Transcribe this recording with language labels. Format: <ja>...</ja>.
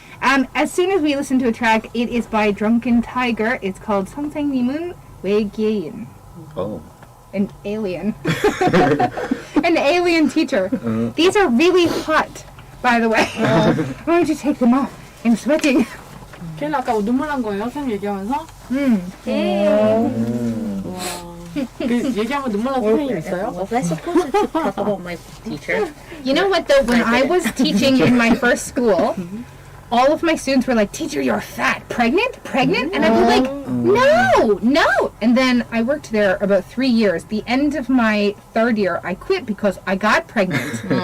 <en>As soon as we listen to a track, it is by Drunken Tiger. It's called 선생님은 외계인, Oh. an alien, an alien teacher. These are really hot, by the way. I'm going to take them off. I'm sweating.</en> <ko>걔는 아까 눈물 난 거예요? 선생님 얘기하면서? 그 얘기하면 눈물 난 선생님 있어요?</ko> <en>was I supposed to talk about my teacher? You know what though? When I was teaching in my first school, all of my students were like, "Teacher, you're fat. Pregnant? And I'd be like, no. And then I worked there about 3 years. The end of my 3rd year, I quit because I got pregnant.</en>